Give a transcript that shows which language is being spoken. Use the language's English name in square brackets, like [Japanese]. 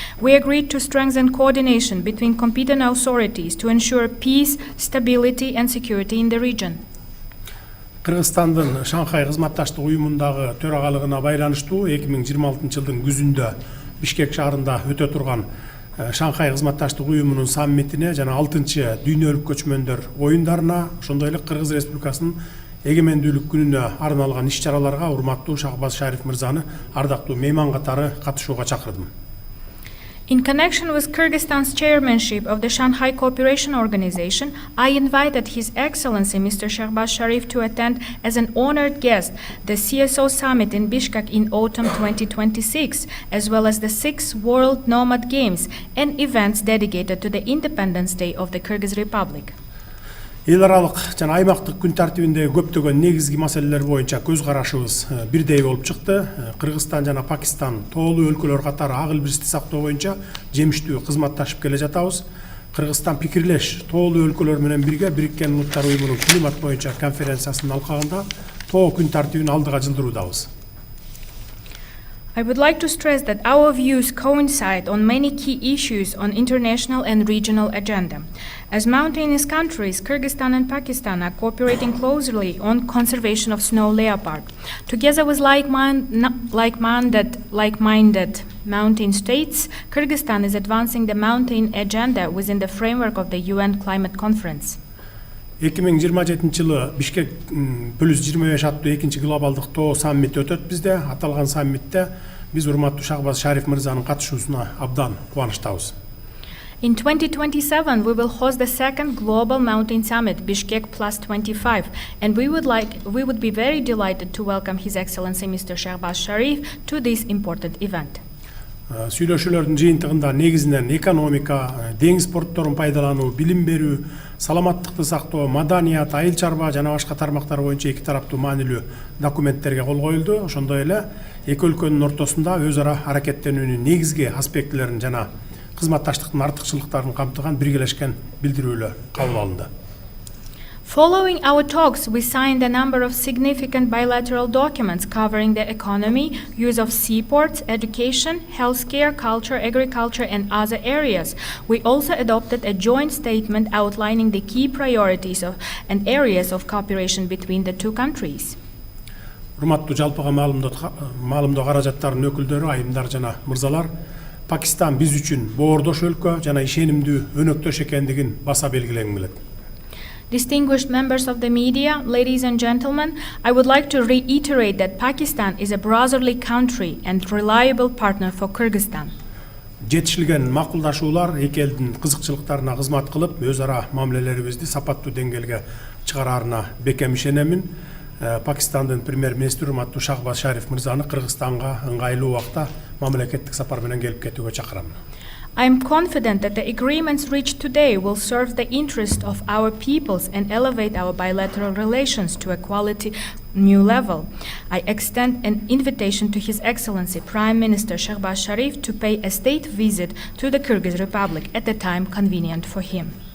[English] We agreed to strengthen coordination between competent authorities to ensure peace, stability, and security in the region. [Kyrgyz] Кыргызстандын Шанхай кызматташтык уюмундагы төрагалыгына байланыштуу 2026 жылдын күзүндө Бишкек шаарында өтө турган Шанхай кызматташтык уюмунун саммитине жана 6-чы дүйнөлүк көчмөндөр оюндарына, ошондой эле Кыргыз Республикасынын эгемендүүлүк күнүнө арналган иш-чараларга урматтуу Shehbaz Sharif мырзаны ардактуу мейман катары катышууга чакырдым. [English] In connection with Kyrgyzstan's chairmanship of the Shanghai Cooperation Organization, I invited His Excellency Mr. Shehbaz Sharif to attend as an honored guest the CSO Summit in Bishkek in autumn 2026, as well as the 6th World Nomad Games and events dedicated to the Independence Day of the Kyrgyz Republic. [Kyrgyz] Эл аралык жана аймактык күн тартибиндеги көптөгөн негизги маселелер боюнча көз карашыбыз бирдей болуп чыкты. Кыргызстан жана Пакистан тоолуу өлкөлөр катары ак илбирсти сактоо боюнча жемиштүү кызматташып келе жатабыз. Кыргызстан пикирлеш тоолуу өлкөлөр менен бирге Бириккен Улуттар уюмунун климат боюнча конференциясынын алкагында тоо күн тартибин алдыга жылдыруудабыз. [English] I would like to stress that our views coincide on many key issues on international and regional agenda. As mountainous countries, Kyrgyzstan and Pakistan are cooperating closely on conservation of snow leopard. Together with like-minded mountain states, Kyrgyzstan is advancing the mountain agenda within the framework of the UN Climate Conference. [Kyrgyz] 2027 жылы Бишкек +25 аттуу 2-чи глобалдык тоо саммити өтөт бизде. Аталган саммитте биз урматтуу Shehbaz Sharif мырзанын катышуусуна абдан кубанычтабыз. [English] In 2027, we will host the second Global Mountain Summit, Bishkek +25, and we would be very delighted to welcome His Excellency Mr. Shehbaz Sharif to this important event. [Kyrgyz] Сүйлөшүүлөрдүн жыйынтыгында негизинен экономика, деңиз портторун пайдалануу, билим берүү, саламаттыкты сактоо, маданият, айыл чарба жана башка тармактар боюнча эки тараптуу маанилүү документтерге кол коюлду. Ошондой эле эки өлкөнүн ортосунда өз ара аракеттенүүнүн негизги аспектилерин жана кызматташтыктын артыкчылыктарын камтыган биргелешкен билдирүүлөр кабыл алынды. [English] Following our talks, we signed a number of significant bilateral documents covering the economy, use of seaports, education, healthcare, culture, agriculture, and other areas. We also adopted a joint statement outlining the key priorities and areas of cooperation between the two countries. [Kyrgyz] Урматтуу жалпыга маалымдоо каражаттарынын өкүлдөрү, айымдар жана мырзалар, Пакистан биз үчүн боордош өлкө жана ишенимдүү өнөктөш экендигин баса белгилегим келет. [English] Distinguished members of the media, ladies and gentlemen, I would like to reiterate that Pakistan is a brotherly country and reliable partner for Kyrgyzstan. [Kyrgyz] Жетишилген макулдашуулар эки элдин кызыкчылыктарына кызмат кылып, өз ара мамилелерибизди сапаттуу деңгээлге чыгараарына бекем ишенемин. Пакистандын премьер-министри урматтуу Shehbaz Sharif мырзаны Кыргызстанга ыңгайлуу убакта мамлекеттик сапар менен келип кетүүгө чакырамын. [English] I am confident that the agreements reached today will serve the interest of our peoples and elevate our bilateral relations to a quality new level. I extend an invitation to His Excellency Prime Minister Shehbaz Sharif to pay a state visit to the Kyrgyz Republic at the time convenient for him.